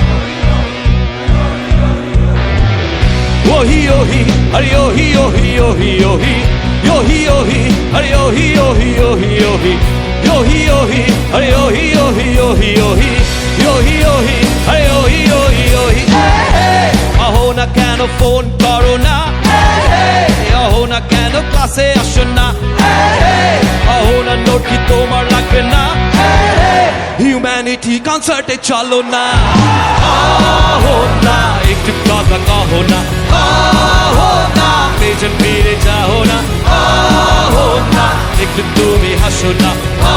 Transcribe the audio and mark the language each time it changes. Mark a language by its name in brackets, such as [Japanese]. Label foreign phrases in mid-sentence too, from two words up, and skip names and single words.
[Bangla] Yohi yohi, are yohi yohi yohi yohi. Yohi yohi, are yohi yohi yohi yohi. Yohi yohi, are yohi yohi yohi yohi. Yohi yohi, are yohi yohi yohi. আহো না কেন ফোন করো না. আহো না কেন ক্লাসে আসো না আহো না নোট কি তোমার লাগবে না [English] humanity concert [Bangla] চলো না আহো না একটু কথা কহো না আহো না পেছন ফিরে যাও না আহো না একটু তুমি হাসো না